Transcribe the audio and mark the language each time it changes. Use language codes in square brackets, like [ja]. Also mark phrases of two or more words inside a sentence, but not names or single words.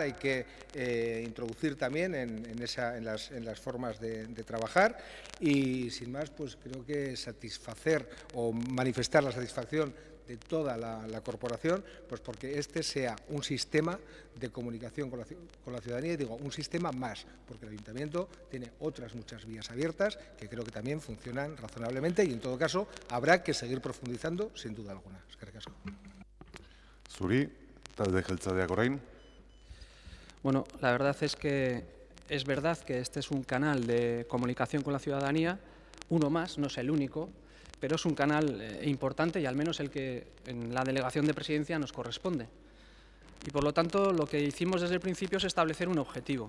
[es] hay que introducir también en las formas de trabajar y sin más pues creo que satisfacer o manifestar la satisfacción de toda la corporación, pues porque este sea un sistema de comunicación con la ciudadanía, y digo, un sistema más, porque el Ayuntamiento tiene otras muchas vías abiertas que creo que también funcionan razonablemente y en todo caso habrá que seguir profundizando sin duda alguna. [eu] Eskerrik asko. Zuri, talde jeltzaleak orain. [es] Bueno, la verdad es que es verdad que este es un canal de comunicación con la ciudadanía, uno más, no es el único, pero es un canal importante y al menos el que en la delegación de presidencia nos corresponde. Y por lo tanto, lo que hicimos desde el principio es establecer un objetivo.